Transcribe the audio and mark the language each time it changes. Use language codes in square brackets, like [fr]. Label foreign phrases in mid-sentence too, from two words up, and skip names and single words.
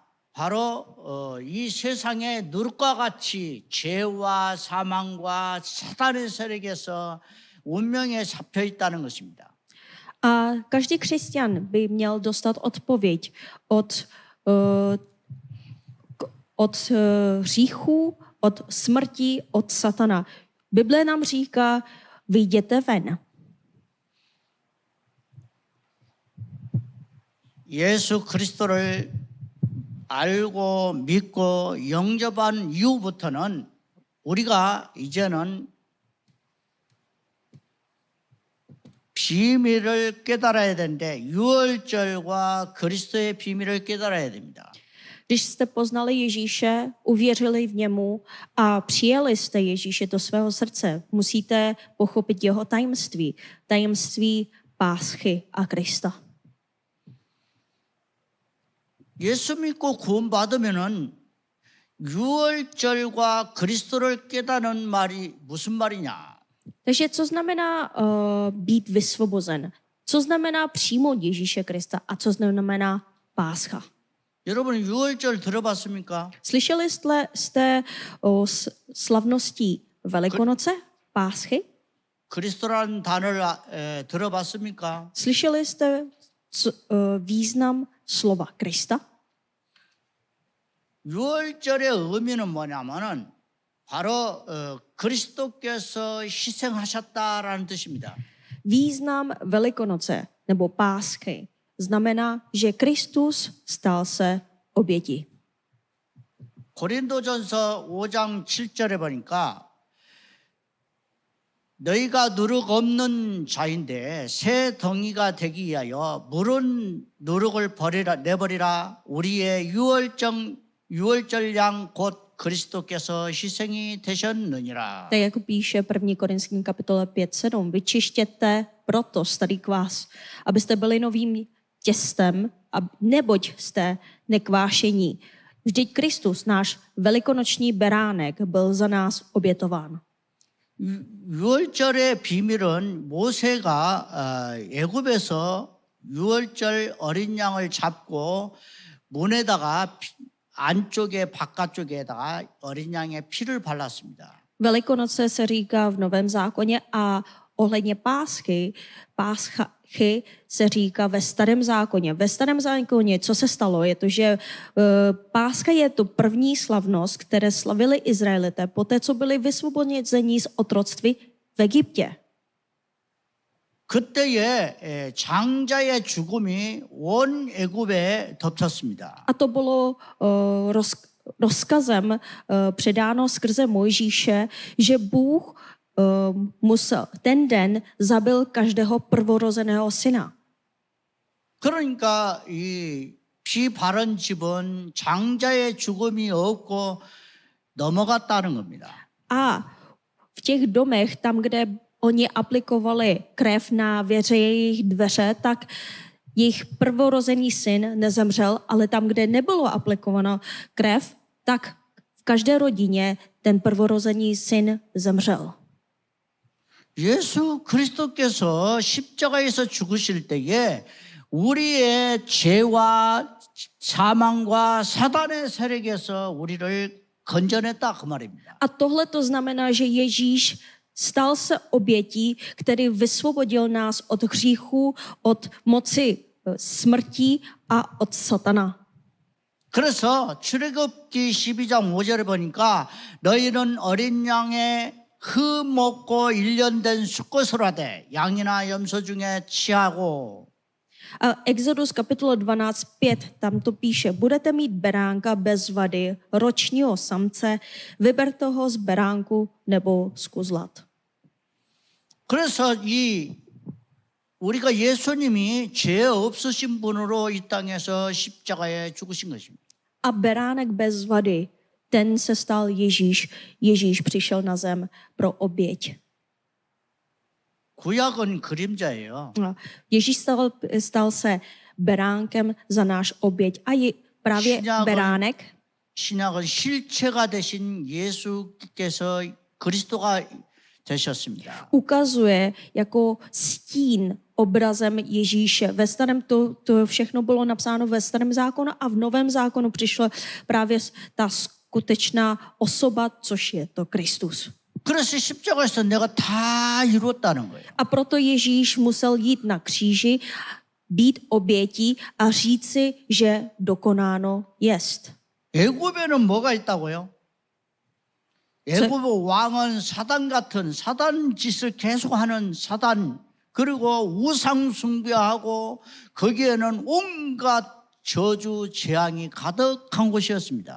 [ko] 바로 이 세상의 누룩과 같이 죄와 사망과 사단의 세력에서 운명에 잡혀 있다는 것입니다. [cs] A každý křesťan by měl dostat odpověď od hříchu, od smrti, od satana. Bible nám říká, vyjděte ven. [ko] 예수 그리스도를 알고 믿고 영접한 이후부터는 우리가 이제는 비밀을 깨달아야 되는데 유월절과 그리스도의 비밀을 깨달아야 됩니다. [cs] Když jste poznali Ježíše, uvěřili v němu a přijali jste Ježíše do svého srdce, musíte pochopit jeho tajemství, tajemství páschy a Krista. [ko] 예수 믿고 구원받으면은 유월절과 그리스도를 깨닫는 말이 무슨 말이냐? [cs] Takže co znamená být vysvobozen? Co znamená přijmout Ježíše Krista a co znamená páscha? [ko] 여러분 유월절 들어봤습니까? [cs] Slyšeli jste o slavnosti Velikonoce, páschy? [ko] 그리스도라는 단어를 들어봤습니까? [cs] Slyšeli jste význam slova Krista? [ko] 유월절의 의미는 뭐냐면은 바로 그리스도께서 희생하셨다라는 뜻입니다. [cs] Význam Velikonoce nebo pásky znamená, že Kristus stal se oběti. [ko] 고린도전서 5장 7절에 보니까 너희가 누룩 없는 자인데 새 덩이가 되기 위하여 물은 누룩을 내버리라. 우리의 유월절 양 곧 그리스도께서 희생이 되셨느니라. [cs] Tak jako píše 1. Korinským kapitole 5.7. Vyčištěte proto starý kvás, abyste byli novým těstem, neboť jste nekvášení. Vždyť Kristus, náš velikonoční beránek, byl za nás obětován. [ko] 유월절의 비밀은 모세가 애굽에서 유월절 어린 양을 잡고 문에다가 안쪽에 바깥쪽에다가 어린 양의 피를 발랐습니다. [cs] Velikonoce se říká v Novém zákoně a ohledně páschy se říká ve Starém zákoně. Ve Starém zákoně, co se stalo, je to, že páska je to první slavnost, které slavili Izraelité poté, co byli vysvobozeni z otroctví v Egyptě. [ko] 그때에 장자의 죽음이 온 애굽에 덮쳤습니다. [cs] A to bylo rozkazem předáno skrze Mojžíše, že Bůh ten den zabil každého prvorozeného syna. [ko] 그러니까 이 피 바른 집은 장자의 죽음이 없고 넘어갔다는 겁니다. [cs] A v těch domech, tam, kde oni aplikovali krev na věře jejich dveře, tak jejich prvorozený syn nezemřel, ale tam, kde nebylo aplikováno krev, tak v každé rodině ten prvorozený syn zemřel. [ko] 예수 그리스도께서 십자가에서 죽으실 때에 우리의 죄와 사망과 사단의 세력에서 우리를 건져냈다 그 말입니다. [cs] A tohle to znamená, že Ježíš stal se obětí, který vysvobodil nás od hříchu, od moci smrti a od satana. [ko] 그래서 출애굽기 12장 5절에 보니까 너희는 어린 양의 흠 먹고 1년 된 수컷을 하되 양이나 염소 중에 취하고 [cs] A Exodus kapitola 12:5, tam to píše, budete mít beránka bez vady, ročního samce, vyberte ho z beránku nebo z kuzlat. [ko] 그래서 우리가 예수님이 죄 없으신 분으로 이 땅에서 십자가에 죽으신 것입니다. [cs] A beránek bez vady, ten se stal Ježíš. Ježíš přišel na zem pro oběť. [ko] 구약은 그림자예요. [cs] Ježíš stal se beránkem za náš oběť. A je právě beránek. [ko] 신약은 실체가 되신 예수께서 그리스도가 되셨습니다. [cs] Ukazuje jako stín obrazem Ježíše. Ve starém to všechno bylo napsáno ve starém zákonu a v novém zákonu přišla právě ta skutečná osoba, což je to Kristus. [ko] 그래서 십자가에서 내가 다 이루었다는 거예요. [cs] A proto Ježíš musel jít na kříži, být obětí a říci, že dokonáno jest. [ko] 애굽에는 뭐가 있다고요? 애굽 왕은 사단 같은 사단 짓을 계속하는 사단, 그리고 우상 숭배하고 거기에는 온갖 저주 재앙이 가득한 곳이었습니다.